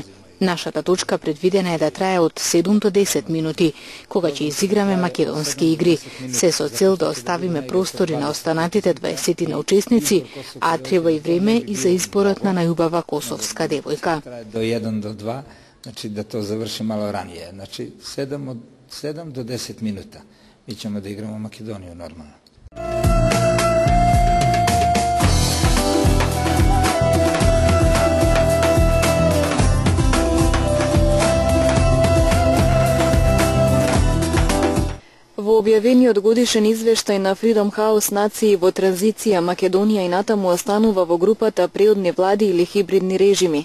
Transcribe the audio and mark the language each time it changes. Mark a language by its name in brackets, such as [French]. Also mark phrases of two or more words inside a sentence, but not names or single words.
[Macedonian] Нашата точка предвидена е да трае од 7 до 10 минути, кога ќе изиграме македонски игри, се со цел да оставиме простори на останатите 20 на учесници, а треба и време и за изборот на најубава косовска девојка. [Serbian] До 1 до 2, значи да то заврши мало раније, значи 7 до 10 минута. Mi ćemo da igramo Makedoniju normalno. [Macedonian] Во објавениот годишен извештај на Freedom House нации во транзиција Македонија и натаму останува во групата преодни влади или хибридни режими.